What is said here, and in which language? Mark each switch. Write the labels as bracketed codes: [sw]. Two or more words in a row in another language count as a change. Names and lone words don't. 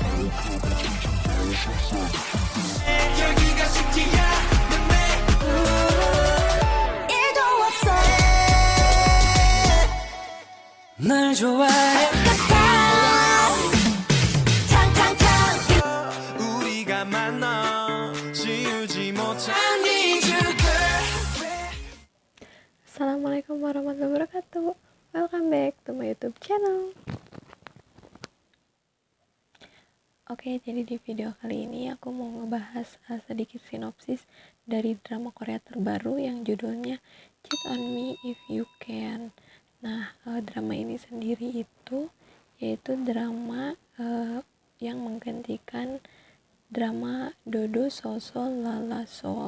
[ko] 널 좋아해 우리가 만나 지우지 못한 [ar] السلام عليكم ورحمة الله وبركاته. [en] Welcome back to my YouTube channel. [id] Oke, jadi di video kali ini aku mau ngebahas sedikit sinopsis dari drama Korea terbaru yang judulnya Cheat on Me If You Can. Nah, drama ini sendiri itu yaitu drama yang menggantikan drama Dodo Sosol Lala Soul.